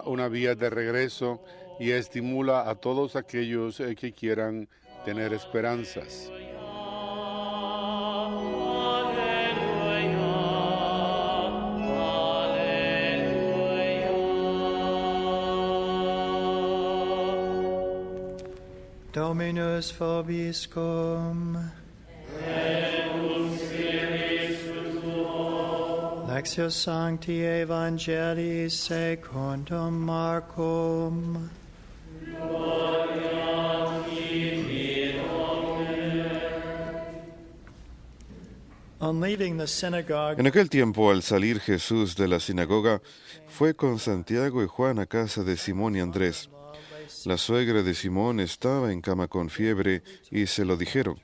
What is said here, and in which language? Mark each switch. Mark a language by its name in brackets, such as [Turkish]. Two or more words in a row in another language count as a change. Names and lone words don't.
[Spanish] una vía de regreso y estimula a todos aquellos que quieran tener esperanzas. [Latin] Dominus vobiscum. Lectio Sancti Evangelii secundum Marcum. [Spanish] En aquel tiempo, al salir Jesús de la sinagoga, fue con Santiago y Juan a casa de Simón y Andrés. La suegra de Simón estaba en cama con fiebre y se lo dijeron.